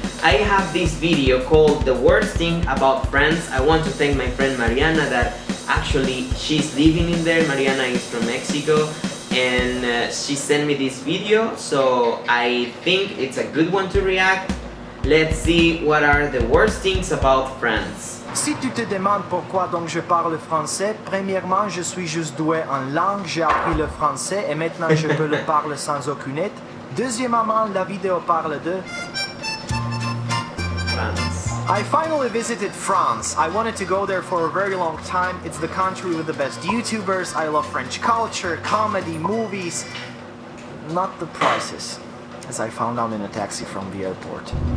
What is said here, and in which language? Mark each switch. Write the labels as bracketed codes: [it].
[en] I have this video called The Worst Thing About France. I want to thank my friend Mariana that actually she's living in there. Mariana is from Mexico and she sent me this video, so I think it's a good one to react. Let's see what are the worst things about France. [fr] Si tu te demandes pourquoi donc je parle français, premièrement, je suis juste doué en langue, j'ai appris le français et maintenant je peux le parler sans aucune aide. Deuxièmement, la vidéo parle de France. [en] I finally visited France. I wanted to go there for a very long time. It's the country with the best YouTubers. I love French culture, comedy, movies. Not the prices, as I found out in a taxi from the airport.